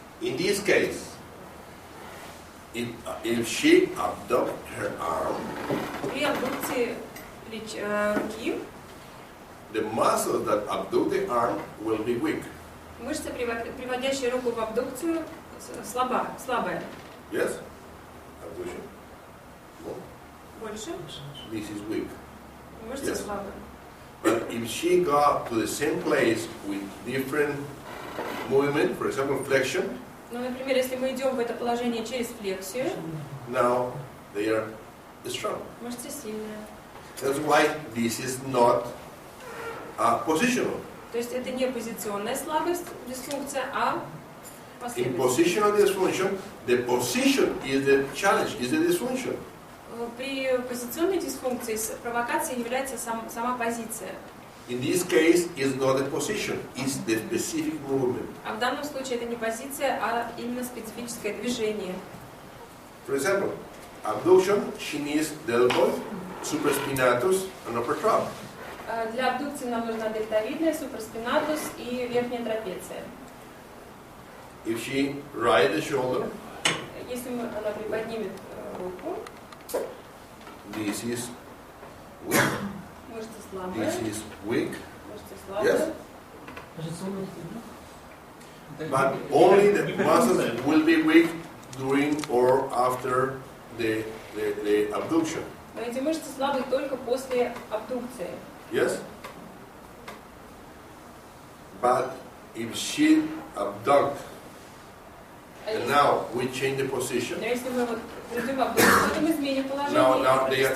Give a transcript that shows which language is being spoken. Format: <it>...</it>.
<en>In this case, if she abducts her arm,</en> <ru>При абдукции руки</ru> <en>the muscles that abduct the arm will be weak.</en> <ru>мышца, приводящая руку в абдукцию, слабая.</ru> <en>Yes? Abduction. No.</en> <ru>Больше.</ru> <en>This is weak.</en> <ru>Мышца</ru> <en>Yes.</en> <ru>слабая.</ru> <en>But if she got to the same place with different movement, for example, flexion,</en> <ru>Ну, например, если мы идем в это положение через флексию,</ru> <en>now they are strong.</en> <ru>мышца сильная.</ru> <en>That's why this is not positional.</en> <ru>То есть это не позиционная слабость, дисфункция, а</ru> <en>In</en> <ru>последовательность.</ru> <en>positional dysfunction, the position is the challenge, is the dysfunction.</en> <ru>При позиционной дисфункции провокацией является сама позиция.</ru> <en>In this case, it's not the position, it's the specific movement.</en> <ru>А в данном случае это не позиция, а именно специфическое движение.</ru> <en>For example, abduction, she needs deltoid, supraspinatus, and upper trap.</en> <ru>Для абдукции нам нужна дельтовидная, суpraspinatus и верхняя трапеция.</ru> <en>If she right the shoulder,</en> <ru>Если она приподнимет руку,</ru> <en>this is weak,</en> <ru>мышца слабая,</ru> <en>this is weak,</en> <ru>мышца слабая.</ru> <en>yes? But only the muscles will be weak during or after the abduction.</en> <ru>Но эти мышцы слабые только после абдукции.</ru> <en>Yes? But if she abduct, and now we change the position,</en> <ru>Но если мы вот придем в абдукцию, потом изменим положение,</ru>